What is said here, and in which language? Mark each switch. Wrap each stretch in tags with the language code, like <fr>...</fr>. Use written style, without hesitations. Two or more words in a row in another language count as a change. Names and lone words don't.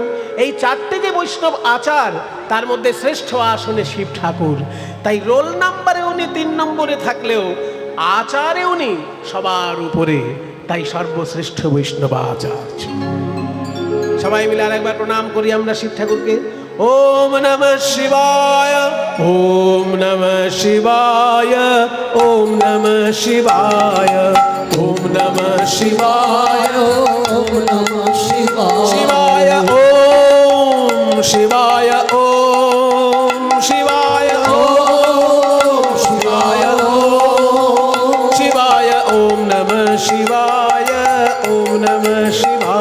<bn>এই 4টে যে বৈষ্ণব আচার, তার মধ্যে শ্রেষ্ঠ আসনে শিব ঠাকুর। তাই রোল নাম্বারে উনি 3 নম্বরে থাকলেও আচারে উনি সবার উপরে, তাই সর্বশ্রেষ্ঠ বৈষ্ণব আচার্য। সবাই মিলে আর একবার প্রণাম করি আমরা শিব ঠাকুরকে।</bn> <sa>ओम नमः शिवाय, ओम नमः शिवाय, ओम नमः शिवाय, ओम नमः शिवाय, ओम नमः शिवाय शिवाय ओम शिवाय, ओम शिवाय, ओम शिवाय, ओम शिवाय, ओम नमः शिवाय, ओम नमः शिवाय,</sa>